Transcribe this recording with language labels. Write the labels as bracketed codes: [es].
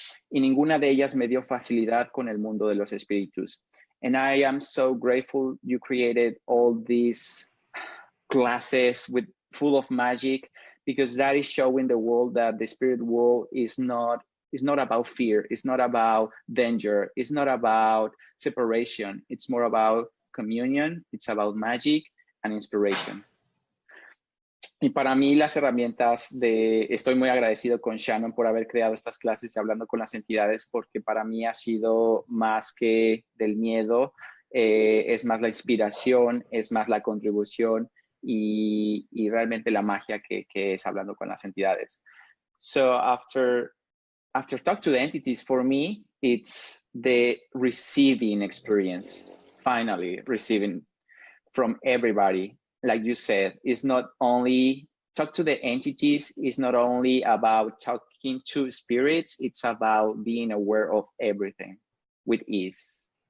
[es] Y ninguna de ellas me dio facilidad con el mundo de los espíritus. [en] And I am so grateful you created all these classes full of magic, because that is showing the world that the spirit world is not It's not about fear. It's not about danger. It's not about separation. It's more about communion. It's about magic and inspiration. [es] Y para mí las herramientas estoy muy agradecido con Shannon por haber creado estas clases y hablando con las entidades, porque para mí ha sido más que del miedo, es más la inspiración, es más la contribución y realmente la magia que es hablando con las entidades. [en] So after talk to the entities, for me, it's the receiving experience, finally receiving from everybody. Like you said, it's not only talk to the entities, it's not only about talking to spirits, it's about being aware of everything with ease.